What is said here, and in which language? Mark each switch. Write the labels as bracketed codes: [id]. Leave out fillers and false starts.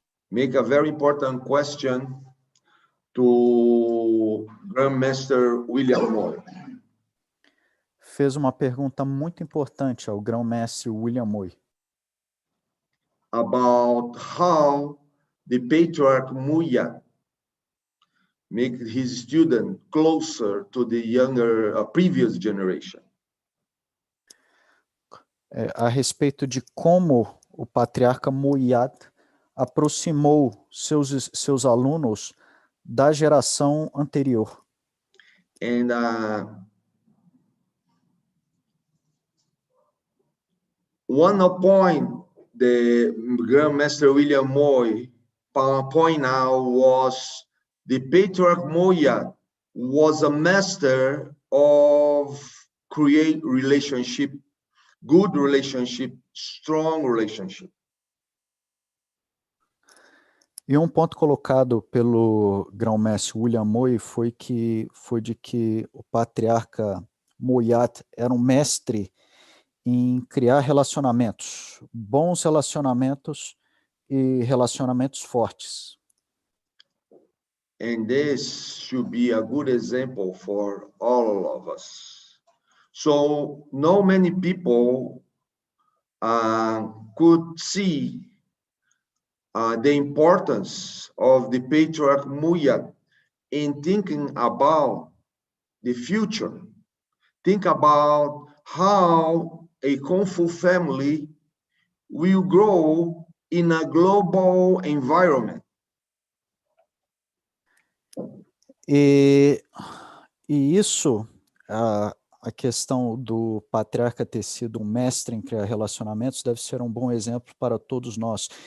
[en] make a very important question to Grandmaster William Moy. [pt] fez uma pergunta muito importante ao grão-mestre William Moy [en] about how the patriarch Muya make his student closer to the younger, previous generation. [pt] A respeito de como o patriarca Moyat aproximou seus alunos da geração anterior. [en] And one point the Grandmaster William Moy point out was the patriarch Moya was a master of create relationship, good relationship, strong relationship. [pt] E um ponto colocado pelo grão-mestre William Moy foi de que o patriarca Moyat era um mestre em criar relacionamentos, bons relacionamentos e relacionamentos fortes. [en] And this should be a good example for all of us. So not many people could see the importance of the patriarch Muya in thinking about the future. Think about how a Kung Fu family will grow in a global environment. [pt] E isso, a questão do patriarca ter sido um mestre em criar relacionamentos deve ser um bom exemplo para todos nós.